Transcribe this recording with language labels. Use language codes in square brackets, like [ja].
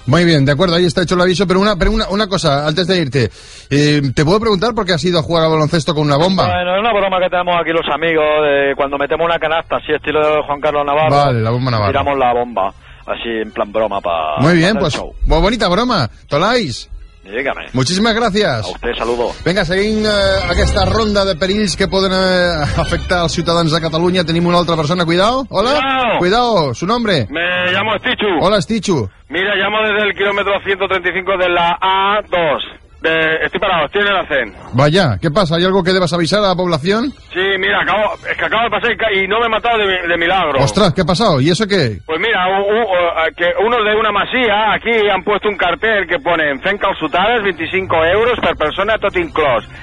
[es] Muy bien, de acuerdo, ahí está hecho el aviso. Pero una cosa, antes de irte, ¿te puedo preguntar por qué has ido a jugar al baloncesto con una bomba? Bueno, es una broma que tenemos aquí los amigos de cuando metemos una canasta, si es estilo de Juan Carlos Navarro. Vale, la bomba Navarro. Tiramos la bomba, así en plan broma para... Muy bien, pues bonita broma. Tolais. Dígame. Muchísimas gracias. A usted, saludo. [ca] Venga, seguint aquesta ronda de perills que poden afectar els ciutadans de Catalunya, tenim una altra persona. [es] Cuidao. Hola. Cuidao. Su nombre. Me llamo Estichu. Hola, Estichu. Mira, llamo desde el kilómetro 135 de la A2. Estoy parado, estoy en el ACEN. Vaya, ¿qué pasa? ¿Hay algo que debas avisar a la población? Sí, mira, acabo de pasar y no me he matado de milagro. Ostras, ¿qué ha pasado? ¿Y eso qué? Pues mira, unos de una masía aquí han puesto un cartel que pone en [ca] Fent Calçotades 25 euros per persona tot inclòs.